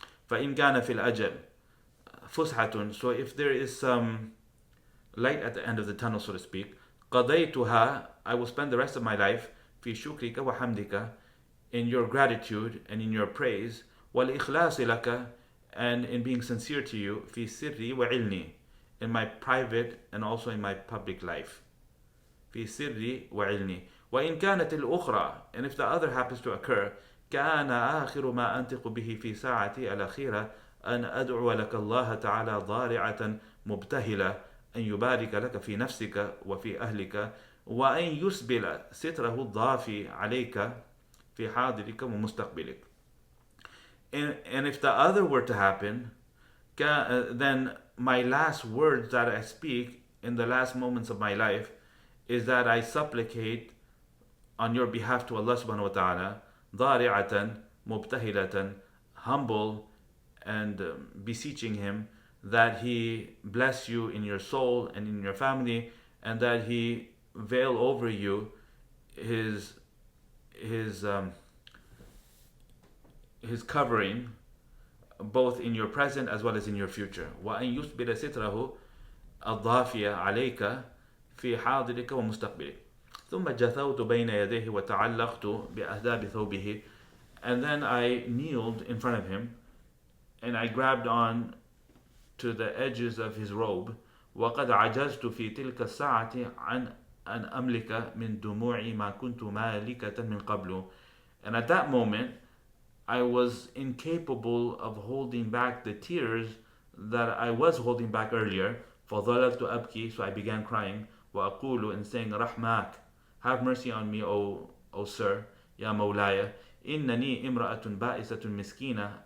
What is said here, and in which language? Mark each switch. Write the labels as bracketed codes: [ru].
[ar] فَإِنْ كَانَ فِي الْأَجَلِ فُسْحَةٌ, [en] so if there is some light at the end of the tunnel, so to speak, [ar] قَضَيْتُهَا, [en] I will spend the rest of my life [ar] فِي شُكْرِكَ وَحَمْدِكَ, [en] in your gratitude and in your praise, [ar] وَالْإِخْلَاصِ لَكَ, [en] and in being sincere to you, [ar] فِي سِرِّي وَعِلْمِي, [en] in my private and also in my public life. [ar] في سري وعلمي. وإن كانت الأخرى, [en] and if the other happens to occur, [ar] كان آخر ما أنطق به في ساعتي الأخيرة أن أدعو لك الله تعالى ضارعة مبتهلة أن يبارك لك في نفسك وفي أهلك وأن يسبل ستره الضافي عليك في حاضرك ومستقبلك. [en] And if the other were to happen, then my last words that I speak in the last moments of my life is that I supplicate on your behalf to Allah subhanahu wa ta'ala, [ar] ضارعة مبتهلة, [en] humble and beseeching Him that He bless you in your soul and in your family, and that He veil over you his his um, his covering, both in your present as well as in your future. [ar] وأن يثبت ستره الضافية عليك في حاضرك ومستقبلك. ثم جثوت بين يديه وتعلقت بأهداب ثوبه. [en] And then I kneeled in front of him and I grabbed on to the edges of his robe. [ar] وقد عجزت في تلك الساعة عن أن أملك من دموعي ما كنت مالكة من قبل. [en] And at that moment, I was incapable of holding back the tears that I was holding back earlier. [ar] فظللت أبكي, [en] so I began crying. [ar] وأقول, [en] and saying, [ar] رحماك, [en] have mercy on me, O sir, [ar] يا مولاي. إنني امرأة بائسة مسكينة.